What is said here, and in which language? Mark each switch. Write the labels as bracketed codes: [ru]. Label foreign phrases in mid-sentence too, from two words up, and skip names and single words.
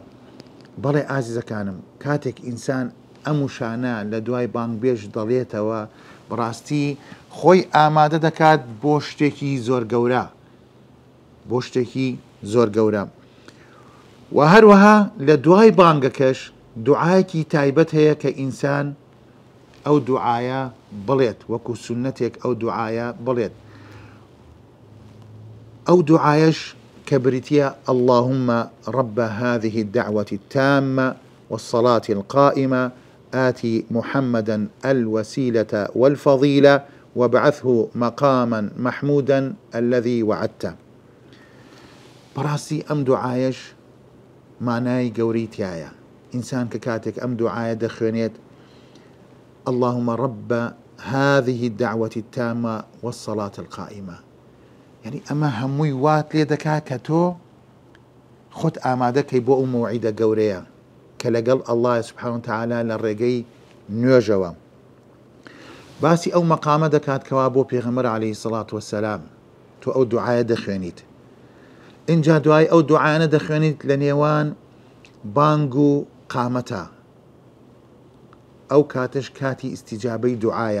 [ckb] بەڵێ ئازیزەکانم کاتێک ئینسان ئەم وشانە لە دوای بانگبێژ دەڵێتەوە بەڕاستی خۆی ئامادە دەکات بۆ شتێکی زۆر گەورە، بۆ شتێکی زۆر گەورە. و هەروەها لە دوای بانگەکەش دوعایەکی تایبەت هەیە کە ئینسان ئەو دوعایە بڵێت، وەکو سونەتێک ئەو دوعایە بڵێت. ئەو دوعایەش کە بریتیە [ar] اللهم رب هذه الدعوة التامة والصلاة القائمة آتي محمدا الوسيلة والفضيلة وابعثه مقاما محمودا الذي وعدته. [ckb] بەڕاستی ئەم دوعایەش مانای گەورەی تایە. ئینسان کە کاتێک ئەم دوعایە دەخوێنێت [ar] اللهم رب هذه الدعوة التامة والصلاة القائمة، [ckb] يعني ئەمە هەمووی وات لێ دەکات کە تۆ خۆت ئامادەکەی بۆ ئەو مەوعیدە گەورەیە کە لەگەڵ [ar] الله سبحانه وتعالى [ckb] لە ڕێگەی نوێژەوە. باسی ئەو مەقامە دەکات کەوا بۆ پێغەمبەر [ar] عەلەیهی سەڵات وەسەلام [ckb] تۆ ئەو دوعایە دەخوێنیت. اینجا دوای ئەو دوعایانە دەخوێنیت لە نێوان بانگ و قامەتە، ئەو کاتش کاتی ئیستیجابەی دوعایە.